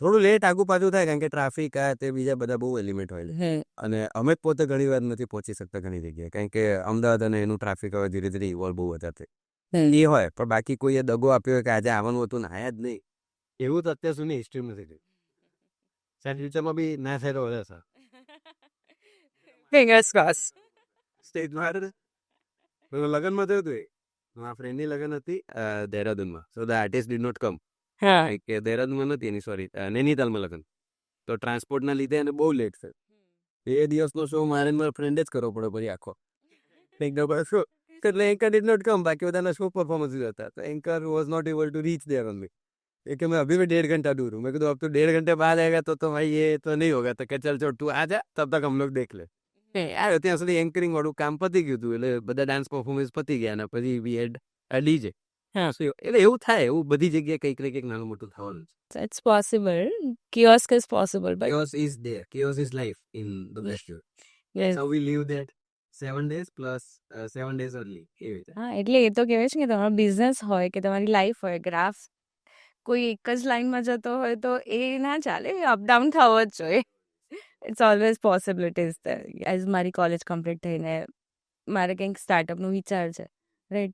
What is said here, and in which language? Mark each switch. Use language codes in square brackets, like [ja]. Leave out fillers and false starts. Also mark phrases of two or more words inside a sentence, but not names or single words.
[gu] થોડું લેટ આગુ પાછું થાય કારણ કે ટ્રાફિક આ તે બીજા બધા બહુ એલિમેન્ટ હોય છે. હમ, અને અમે જ પોતે ઘણી વાર નથી પહોંચી શકતા ઘણી જગ્યાએ, કારણ કે અમદાવાદ અને એનું ટ્રાફિક હવે ધીરે ધીરે ઇવોલ્વ બહુ વધારે થાય. હમ. એ હોય, પણ બાકી કોઈએ દગો આપ્યો હોય કે આજે આવવાનું હતું ને આયા જ નહીં, એવું તો અત્યાર સુધી હિસ્ટ્રીમાં નથી થયું. સાહેબ ફ્યુચરમાં બી ના થાય તો વધારે સારું. [en] Fingers crossed. [gu] સ્ટેજમાં હારે ને લગ્નમાં થયું હતું, મારા ફ્રેન્ડની લગ્ન હતી દહેરાદૂનમાં. [en] so the artist did not come. [gu] હા, કે દહેરાદૂનમાં નથી એની, સોરી નૈનીતાલમાં લગ્ન. તો ટ્રાન્સપોર્ટના લીધે એને બહુ લેટ થયું. એ દિવસનો શો મારે મારા ફ્રેન્ડે જ કરવો પડ્યો પછી આખો. શો એટલે [en] anchor did not come, [gu] બાકી બધાના શો પરફોર્મન્સ હતા. [en] તો anchor was not able to reach there only. [gu] એ કે [hi] मैं अभी भी 1.5 घंटा दूर हूँ. मैं कहूँ अब तो 1.5 घंटे बाद आएगा तो भाई ये तो नहीं होगा. तो કે चल छोड़ તું आ जा, तब तक हम लोग देख ले. [gu] આવ્યો ત્યાં સુધી એન્કરિંગ વાળું કામ પતી ગયું હતું, એટલે બધા ડાન્સ પરફોર્મન્સ પતી ગયા, અને પછી [en] we had DJ. [gu] હા. એટલે એવું થાય, એવું બધી જગ્યાએ કંઈક ને કંઈક નાનું મોટું થવાનું છે. [en] So it's possible. Kiosk is possible, but Chaos is there. Chaos is life in the best way. yes. So we live that 7 days plus 7 days early. [gu] એવી રીતે. હા, એટલે એ તો કહેવાય છે કે તમારો બિઝનેસ હોય કે તમારી લાઈફ હોય, ગ્રાફ કોઈ એક જ લાઈનમાં જતો હોય તો એ ના ચાલે, અપડાઉન થવો જ જોઈએ. [en] it's always possibilities there. [gu] એઝ મારી કોલેજ કમ્પ્લીટ થઈને મારે કંઈક સ્ટાર્ટઅપનો વિચાર છે, રાઈટ?